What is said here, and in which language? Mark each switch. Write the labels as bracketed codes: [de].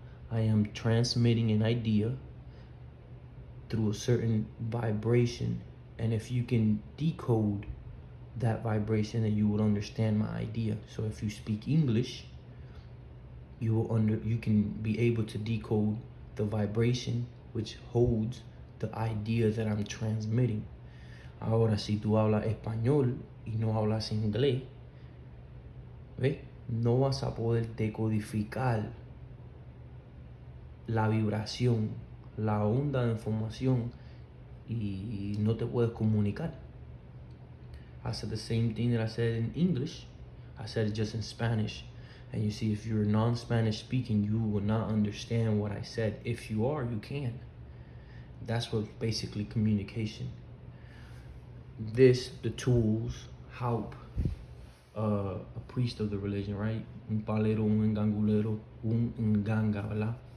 [en] I am transmitting an idea through a certain vibration, and if you can decode that vibration, then you will understand my idea. So if you speak English, you can be able to decode the vibration which holds the idea that I'm transmitting. [es] Ahora, si tú hablas español y no hablas inglés, ¿ves? No vas a poder decodificar la vibración, la onda de información, y no te puedes comunicar. [en] I said the same thing that I said in English. I said it just in Spanish. And you see, if you're non-Spanish speaking, you will not understand what I said. If you are, you can. That's what basically communication. The tools help a priest of the religion, right? [es] Un palero, un engangulero, un nganga, ¿verdad?